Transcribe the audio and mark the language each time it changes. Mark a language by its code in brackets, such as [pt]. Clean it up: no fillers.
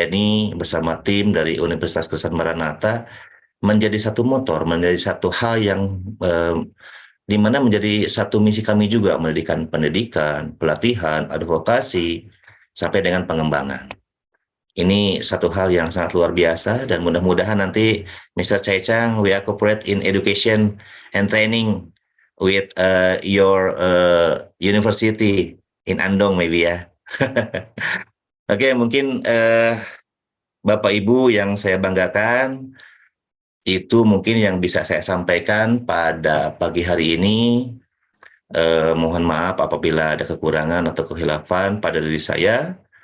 [id] Yeni bersama tim dari Universitas Kristen Maranatha menjadi satu motor, menjadi satu hal yang di mana menjadi satu misi kami juga, pendidikan, pelatihan, advokasi, sampai dengan pengembangan. Ini satu hal yang sangat luar biasa, dan mudah-mudahan nanti Mr. [en] Chaicang, we are cooperate in education and training with your university in Andong maybe ya. [id] Oke, mungkin Bapak Ibu yang saya banggakan, itu mungkin yang bisa saya sampaikan pada pagi hari ini. Mohon maaf apabila ada kekurangan atau kehilafan pada diri saya.